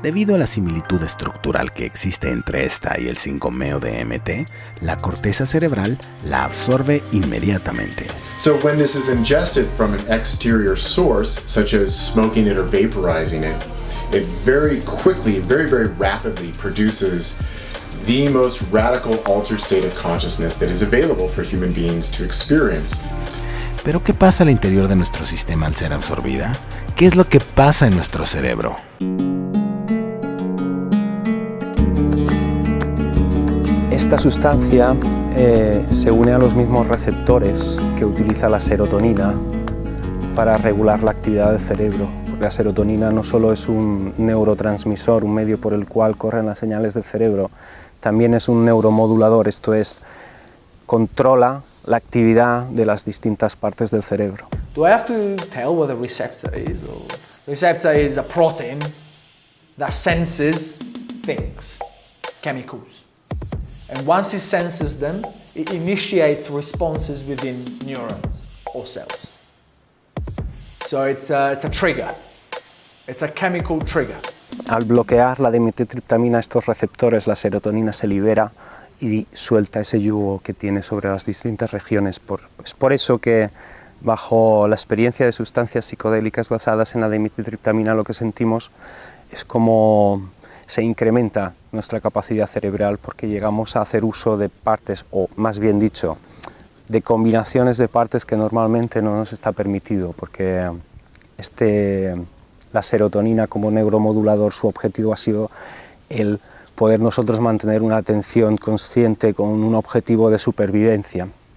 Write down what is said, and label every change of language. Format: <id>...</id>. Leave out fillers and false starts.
<es>Debido a la similitud estructural que existe entre esta y el 5-MeO-DMT, la corteza cerebral la absorbe inmediatamente.</es> <en>So when this is ingested from an exterior source, such as smoking it or vaporizing it, it very quickly, very, very rapidly produces the most radical altered state of consciousness that is available for human beings to experience.</en> <es>¿Pero qué pasa al interior de nuestro sistema al ser absorbida? ¿Qué es lo que pasa en nuestro cerebro? Esta sustancia se une a los mismos receptores que utiliza la serotonina para regular la actividad del cerebro. Porque la serotonina no solo es un neurotransmisor, un medio por el cual corren las señales del cerebro, también es un neuromodulador, esto es, controla la actividad de las distintas partes del cerebro.</es> <en>Do I have to tell what a receptor is? Or receptor is a protein that senses things, chemicals. And once it senses them, it initiates responses within neurons or cells. So it's a trigger. It's a chemical trigger.</en> <es>Al bloquear la dimetitriptamina estos receptores, la serotonina se libera y suelta ese yugo que tiene sobre las distintas regiones. Es por eso que bajo la experiencia de sustancias psicodélicas basadas en la dimetitriptamina lo que sentimos es como se incrementa nuestra capacidad cerebral porque llegamos a hacer uso de partes, o más bien dicho, de combinaciones de partes que normalmente no nos está permitido, porque la serotonina como neuromodulador, su objetivo ha sido el poder nosotros mantener una atención consciente con un objetivo de supervivencia.</es>